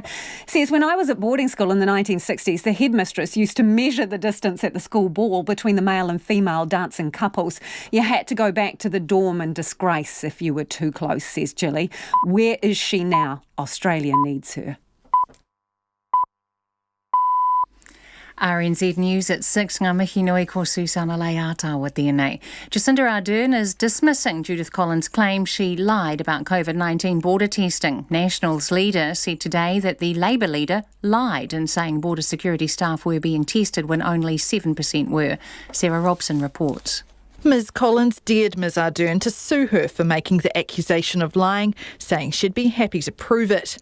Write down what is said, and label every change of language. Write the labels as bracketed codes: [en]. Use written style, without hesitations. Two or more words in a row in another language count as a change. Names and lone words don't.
[en] Says, when I was at boarding school in the 1960s, the headmistress used to measure the distance at the school ball between the male and female dancing couples. You had to go back to the dorm in disgrace if you were too close, says Jilly. Where is she now? Australia needs her. RNZ News at 6. [mi] Ngā mihi nui ko Susana Leata tēnei. [en] Jacinda Ardern is dismissing Judith Collins' claim she lied about COVID-19 border testing. Nationals leader said today that the Labour leader lied in saying border security staff were being tested when only 7% were. Sarah Robson reports. Ms Collins dared Ms Ardern to sue her for making the accusation of lying, saying she'd be happy to prove it.